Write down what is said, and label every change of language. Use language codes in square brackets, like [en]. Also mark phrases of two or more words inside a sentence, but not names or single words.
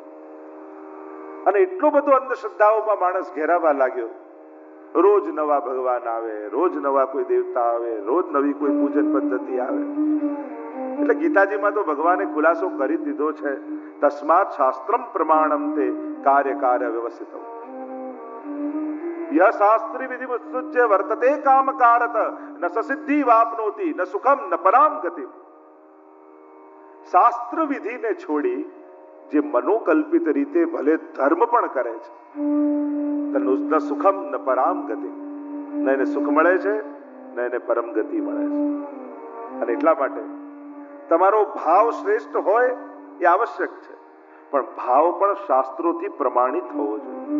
[gu] અને એટલો બધો અંધશ્રદ્ધાઓમાં માણસ ઘેરાવા લાગ્યો. રોજ નવા ભગવાન આવે, રોજ નવા કોઈ દેવતા આવે, રોજ નવી કોઈ પૂજન પદ્ધતિ આવે. એટલે ગીતાજીમાં તો ભગવાને ખુલાસો કરી દીધો છે, [sa] તસ્માત શાસ્ત્રમ પ્રમાણમ તે કાર્ય વ્યવસ્થિત. यह शास्त्री विधि मुत्सुज्य वर्तते कामकारत न ससिद्धि वापनोति न सुखम न पराम गति. [gu] શાસ્ત્ર વિધિને છોડી જે મનોકલ્પિત રીતે ભલે ધર્મ પણ કરે છે, [sa] ન સુખમ ન પરામ ગતિ, [gu] ન એને સુખ મળે છે ન એને પરમ ગતિ મળે છે. અને એટલા માટે તમારો ભાવ શ્રેષ્ઠ હોય એ આવશ્યક છે, પણ ભાવ પણ શાસ્ત્રોથી પ્રમાણિત હોવો જોઈએ.